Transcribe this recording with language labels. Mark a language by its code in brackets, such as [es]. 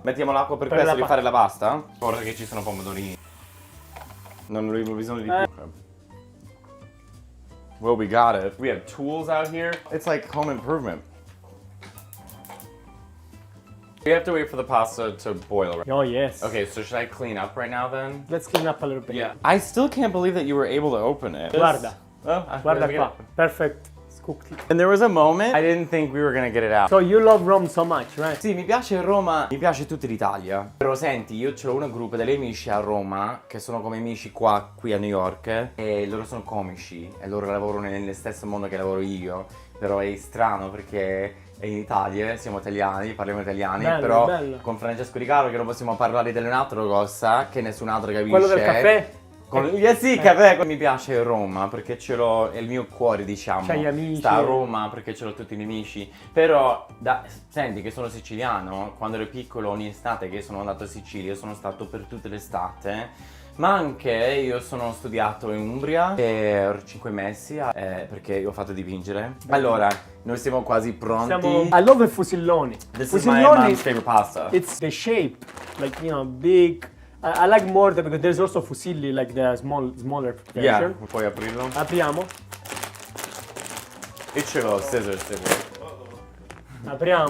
[it] Mettiamo l'acqua per questo di fare la pasta? Ora che ci sono pomodorini. Non avevo bisogno di più. [en] Well, we got it. We have tools out here. It's like home improvement. We have to wait for the pasta to boil. Oh, yes. Okay, so should I clean up right now then? Let's clean up a little bit. Yeah. I still can't believe that you were able to open it. [it] Guarda. Guarda [en] we qua. Perfect. It's cooked. And there was a moment I didn't think we were gonna get it out. So you love Rome so much, right? [it] Sì, mi piace Roma, mi piace tutta l'Italia. Però senti, io ho un gruppo degli amici a Roma che sono come amici qui a New York e loro sono comici e loro lavorano nello stesso mondo che lavoro io. Però è strano perché in Italia siamo italiani, parliamo italiani, bello, però bello. con Francesco Di Caro che non possiamo parlare di un'altra cosa che nessun altro capisce. Quello del caffè? Sì, caffè. Mi piace Roma perché ce l'ho, è il mio cuore, diciamo. C'hai gli amici. Sta a Roma perché ce l'ho tutti i miei amici. Però, senti che sono siciliano, quando ero piccolo ogni estate che sono andato a Sicilia, sono stato per tutte le estate. Ma anche io sono studiato in Umbria per 5 mesi perché io ho fatto dipingere. Allora, noi siamo quasi pronti. [en] I love the fusilloni. This is my mom's favorite pasta. It's the shape, like, you know, big. I like more because there's also fusilli, like the smaller version. [it] Yeah, puoi aprirlo? Apriamo. E ce l'ho, scissors. Apriamo.